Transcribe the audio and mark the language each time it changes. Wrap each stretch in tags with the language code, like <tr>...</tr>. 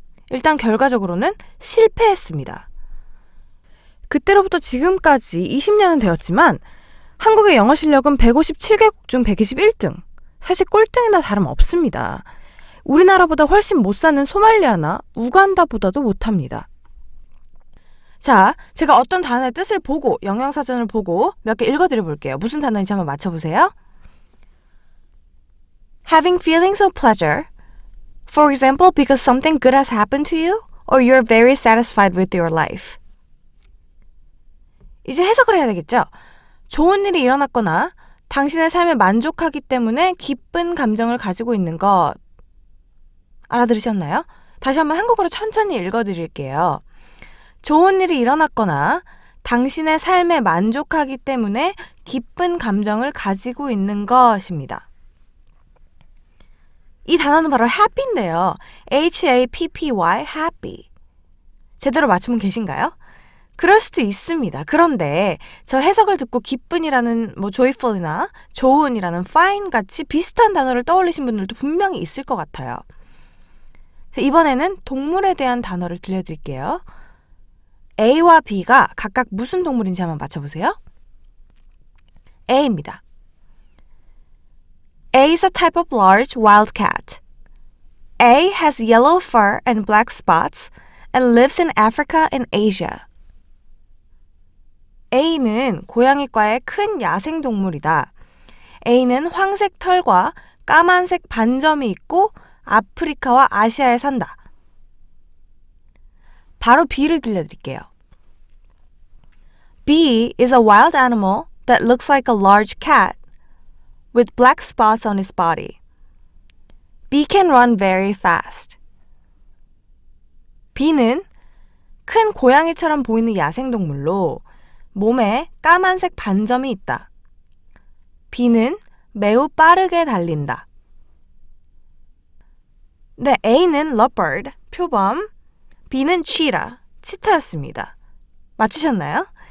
<ko>일단 결과적으로는 실패했습니다. 그때로부터 지금까지 20년은 되었지만 한국의 영어 실력은 157개국 중 121등, 사실 꼴등이나 다름없습니다. 우리나라보다 훨씬 못 사는 소말리아나 우간다보다도 못합니다. 자, 제가 어떤 단어의 뜻을 보고 영양사전을 보고 몇 개 읽어드려 볼게요. 무슨 단어인지 한번 맞춰보세요.</ko> <en>Having feelings of pleasure, for example, because something good has happened to you, or you're very satisfied with your life.</en> <ko>이제 해석을 해야 되겠죠? 좋은 일이 일어났거나 당신의 삶에 만족하기 때문에 기쁜 감정을 가지고 있는 것. 알아들으셨나요? 다시 한번 한국어로 천천히 읽어드릴게요. 좋은 일이 일어났거나 당신의 삶에 만족하기 때문에 기쁜 감정을 가지고 있는 것입니다. 이 단어는 바로 happy인데요.</ko> <en>H-A-P-P-Y, happy.</en> <ko>제대로 맞춤은 계신가요? 그럴 수도 있습니다. 그런데 저 해석을 듣고 기쁜이라는 joyful이나 좋은이라는 fine 같이 비슷한 단어를 떠올리신 분들도 분명히 있을 것 같아요. 이번에는 동물에 대한 단어를 들려드릴게요. A와 B가 각각 무슨 동물인지 한번 맞춰보세요. A입니다.</ko> <en>A is a type of large wild cat. A has yellow fur and black spots and lives in Africa and Asia.</en> <ko>A는 고양이과의 큰 야생동물이다. A는 황색 털과 까만색 반점이 있고 아프리카와 아시아에 산다. 바로 B를 들려드릴게요.</ko> <en>B is a wild animal that looks like a large cat with black spots on its body. B can run very fast.</en> <ko>B는 큰 고양이처럼 보이는 야생동물로 몸에 까만색 반점이 있다. B는 매우 빠르게 달린다. 네, A는 leopard, 표범, B는 cheetah, 치타였습니다. 맞추셨나요?</ko>